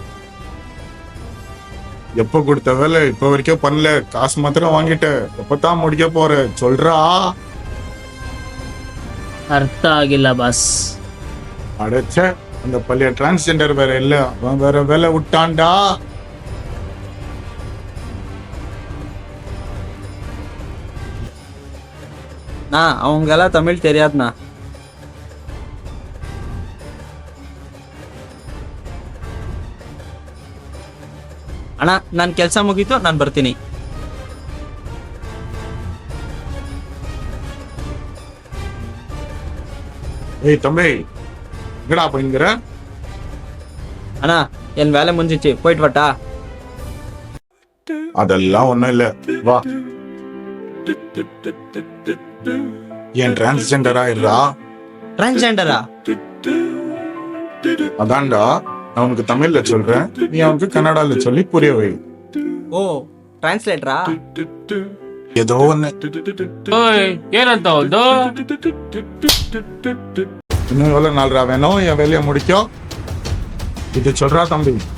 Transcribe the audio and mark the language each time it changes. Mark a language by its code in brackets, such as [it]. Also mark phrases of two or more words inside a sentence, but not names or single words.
[ta] எப்ப கொடுத்த வேலை இப்ப வரைக்கும் பண்ணல, காசு மாத்திரம் வாங்கிட்ட, எப்பதான் முடிக்க போற சொல்றா? [kn] ಅರ್ಥ ಆಗಿಲ್ಲ ಬಾಸ್. [ta] அடைச்ச அந்த பள்ளிய டிரான்ஸ்ஜெண்டர் வேற இல்ல, அவன் வேற வேலை விட்டான்டா. அவங்கெல்லாம் தமிழ் தெரியாதுண்ணா. [kn] ಅಣ್ಣ, ನಾನು ಕೆಲಸ ಮುಗೀತು, ನಾನು ಬರ್ತೀನಿ. [ta] ஏய் தம்பி, எங்கடா போயிங்கிற? ಅಣ್ಣ, என் வேலை முடிஞ்சிச்சு, போயிட்டு வரட்டா? அதெல்லாம் ஒண்ணும் இல்ல, வா. ஏன் டிரான்ஸ்ஜெண்டரா இருடா? [kn] ಟ್ರಾನ್ಸ್ಜೆಂಡರಾ? [ta] அதான்டா, நான் உனக்கு தமிழ்ல சொல்றேன், நீ அவனுக்கு கன்னடால சொல்லி புரிய வை. [kn] ಓ, ಟ್ರಾನ್ಸ್ಲೇಟ್ರಾ? [ta] ஏதோ ஒண்ணு. [kn] ಓಯ್ ಏನಂತ ಒಂದು [ta] இன்னும் எவ்வளவு நாள்ரா வேணும் என் வேலையை முடிக்கும்? இது சொல்றா தம்பி.